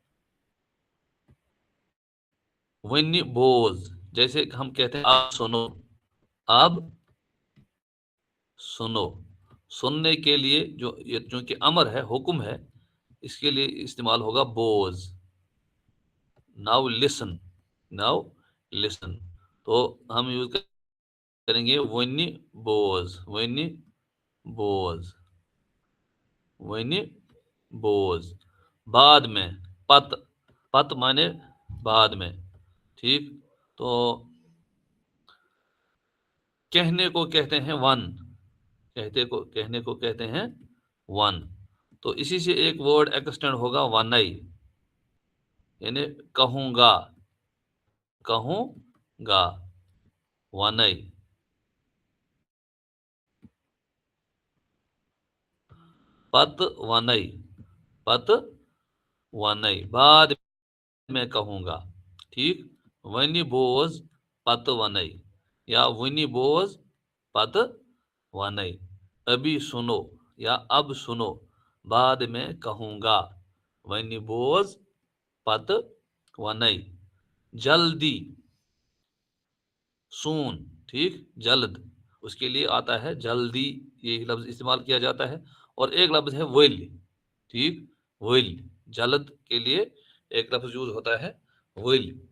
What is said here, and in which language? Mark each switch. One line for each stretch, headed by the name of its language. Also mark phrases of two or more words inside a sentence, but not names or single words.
Kashmiri: वन बोज,
Hindi: जैसे हम कहते हैं आप सुनो, अब सुनो। सुनने के लिए जो ये चूंकि अमर है, हुक्म है, इसके लिए इस्तेमाल होगा बोज।
English: now listen, now listen.
Hindi: तो हम यूज करेंगे
Kashmiri: वनी बोज, वनी बोज, वनी बोज।
Hindi: बाद में पत, पत माने बाद में, ठीक। तो कहने को कहते हैं वन, कहने को कहते हैं वन। तो इसी से एक वर्ड एक्सटेंड होगा वनई, यानी कहूंगा, कहूंगा, वनई।
Kashmiri: पत वनई, पत वनई,
Hindi: बाद में कहूंगा, ठीक।
Kashmiri: वनी बोज पत वनई, या वनी बोज पत वनई।
Hindi: अभी सुनो या अब सुनो, बाद में कहूंगा,
Kashmiri: वनी बोज पत वनई।
Hindi: जल्दी, सून, ठीक, जल्द, उसके लिए आता है जल्दी, ये लफ्ज इस्तेमाल किया जाता है। और एक लफ्ज है विल, ठीक, विल, जल्द के लिए एक लफ्ज यूज होता है विल।